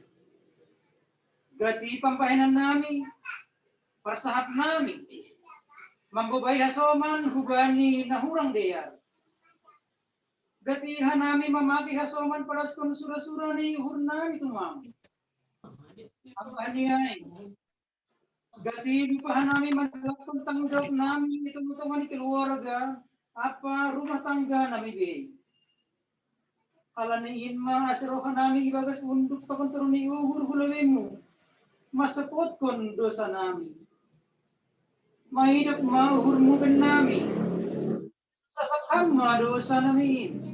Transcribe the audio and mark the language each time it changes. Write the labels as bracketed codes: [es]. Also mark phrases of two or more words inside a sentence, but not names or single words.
[bts] Gati pampahenan nami parsahap nami. Mambubay hasoman hubani nahurang deyar. Gati hanami mamaki hasoman paraskon sura-sura ni uhur nami tumam. Apa niay? Gati lupahan nami [id] melakukan tanggung jawab [bts] nami [id] hitung-hitungan keluarga [bts] apa [id] rumah tangga [bts] nami be. Kalau ni inma asirohan nami ibagas unduk pakon turuni uhur hulawemu masapot kon dosa nami. Mahidup ma uhurmu ben nami. Sasabham ma dosa nami.